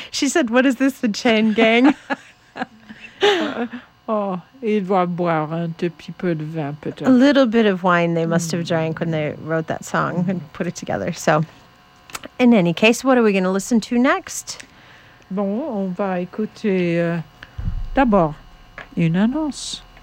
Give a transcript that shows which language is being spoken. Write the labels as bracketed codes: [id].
[en] She said, what is this, the chain gang? [fr] Oh, il doit boire un petit peu de vin, peut-être. [en] A little bit of wine they must have drank when they wrote that song and put it together. So, in any case, what are we going to listen to next? [fr] Bon, on va écouter d'abord une annonce.